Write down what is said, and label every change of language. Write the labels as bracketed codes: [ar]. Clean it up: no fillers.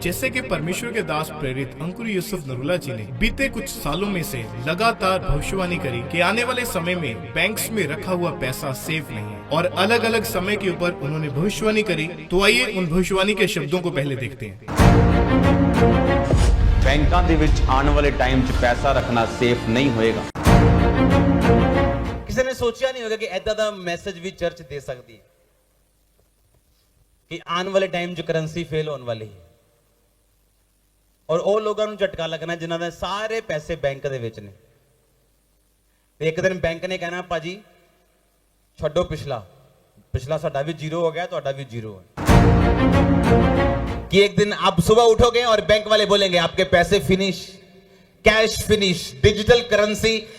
[hi] जैसे कि परमेश्वर के दास प्रेरित अंकुर यूसुफ नरूला जी ने बीते कुछ सालों में से लगातार भविष्यवाणी करी कि आने वाले समय में बैंक्स में रखा हुआ पैसा सेफ नहीं है, और अलग अलग समय के ऊपर उन्होंने भविष्यवाणी करी। तो आइए उन भविष्यवाणी के शब्दों को पहले देखते हैं। [pa] बैंकों ਦੇ ਵਿੱਚ ਆਉਣ ਵਾਲੇ ਟਾਈਮ 'ਚ ਪੈਸਾ ਰੱਖਣਾ ਸੇਫ ਨਹੀਂ ਹੋਏਗਾ। ਕਿਸੇ ਨੇ ਸੋਚਿਆ ਨਹੀਂ ਹੋਗਾ ਕਿ ਐਦਾਂ ਦਾ ਮੈਸੇਜ ਵੀ ਚਰਚ ਦੇ ਸਕਦੀ ਹੈ ਕਿ ਆਉਣ ਵਾਲੇ ਟਾਈਮ 'ਚ ਕਰੰਸੀ ਫੇਲ ਹੋਣ ਵਾਲੀ ਹੈ, ਔਰ ਉਹ ਲੋਕਾਂ ਨੂੰ ਝਟਕਾ ਲੱਗਣਾ ਜਿਨ੍ਹਾਂ ਦੇ ਸਾਰੇ ਪੈਸੇ ਬੈਂਕ ਦੇ ਵਿੱਚ ਨੇ। ਤੇ ਇੱਕ ਦਿਨ ਬੈਂਕ ਨੇ ਕਹਿਣਾ ਭਾਜੀ ਛੱਡੋ पिछला साडा भी जीरो हो गया, ਤੁਹਾਡਾ भी जीरो है। [hi] कि एक दिन आप सुबह उठोगे और बैंक वाले बोलेंगे आपके पैसे finish, cash finish, digital currency.